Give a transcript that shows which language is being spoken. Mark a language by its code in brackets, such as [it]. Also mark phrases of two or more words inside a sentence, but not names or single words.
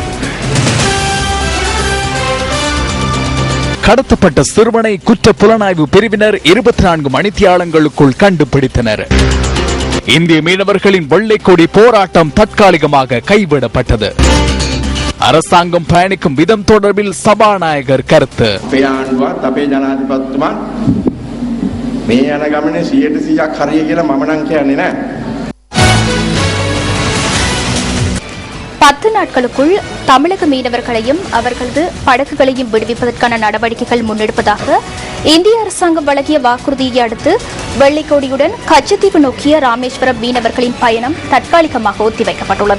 [ta] கடத்தப்பட்ட சிறுவனை குற்ற புலனாய்வு பிரிவினர் 24 மணித்தியாலங்களுக்குள் கண்டுபிடித்தனர். இந்திய மீனவர்களின் வெள்ளைக்கொடி போராட்டம் தற்காலிகமாக கைவிடப்பட்டது. அரசாங்கம் பயணிக்கும் விதம் தொடர்பில் சபாநாயகர் கருத்து. [si] මේ යන ගමනේ 100% හරිය කියලා මම නම් කියන්නේ නෑ. [ta] 10 நாட்களுக்குள் தமிழக மீனவர்களையும் அவர்களது படகுகளையும் விடுவிப்பதற்கான நடவடிக்கைகள் முன்னெடுப்பதாக இந்திய அரசாங்கம் வழங்கிய வாக்குறுதியை அடுத்து வெள்ளைக்கோடியுடன் கச்சத்தீவு நோக்கிய ராமேஸ்வரம் மீனவர்களின் பயணம் தற்காலிகமாக ஒத்திவைக்கப்பட்டுள்ளது.